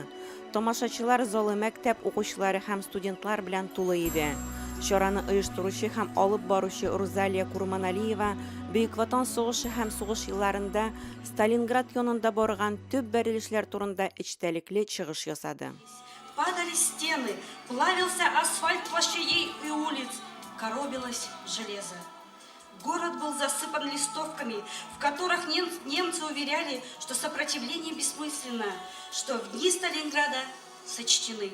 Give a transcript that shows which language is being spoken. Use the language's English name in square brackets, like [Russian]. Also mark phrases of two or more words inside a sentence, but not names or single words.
[Tatar] Тамашачылар залы, мәктәп укучылары һәм студентлар белән тулы иде. Чараны оештыручы һәм алып баручы Рузалия Курманалиева Бөек Ватан сугышы һәм сугыш елларында Сталинград янында барган төп бәрелешләр турында эчтәлекле чыгыш ясады. [Russian] Падали стены, плавился асфальт площадей и улиц, коробилось железо. Город был засыпан листовками, в которых немцы уверяли, что сопротивление бессмысленно, что в дни Сталинграда сочтены.